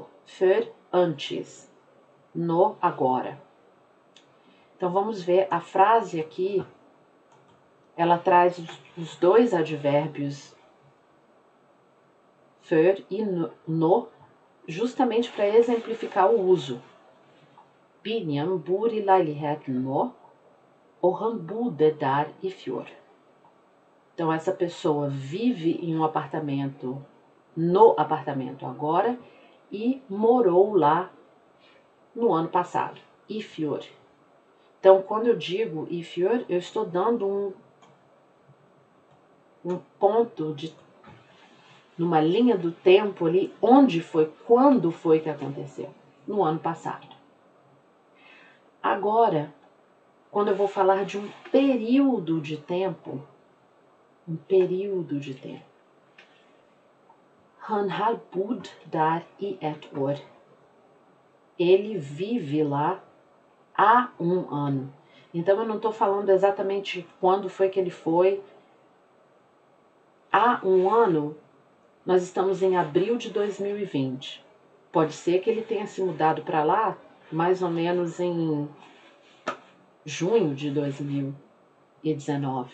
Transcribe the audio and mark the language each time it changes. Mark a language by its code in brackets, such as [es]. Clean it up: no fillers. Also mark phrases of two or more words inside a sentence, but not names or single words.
[pt] Før, antes. No, agora. Então vamos ver a frase aqui. Ela traz os dois advérbios før e no, justamente para exemplificar o uso. [no] Binjan bor i leiligheten nå, og han bodde der i fjor. [pt] Então essa pessoa vive em um apartamento, no apartamento agora, e morou lá no ano passado, [no] i fjor. [pt] Então, quando eu digo [no] i fjor, [pt] eu estou dando um ponto numa linha do tempo ali, onde foi, quando foi que aconteceu, no ano passado. Agora, quando eu vou falar de um período de tempo, [no] han har bodd der i et år. [pt] Ele vive lá há um ano. Então eu não estou falando exatamente quando foi que ele foi. Há um ano, nós estamos em abril de 2020. Pode ser que ele tenha se mudado para lá mais ou menos em junho de 2019.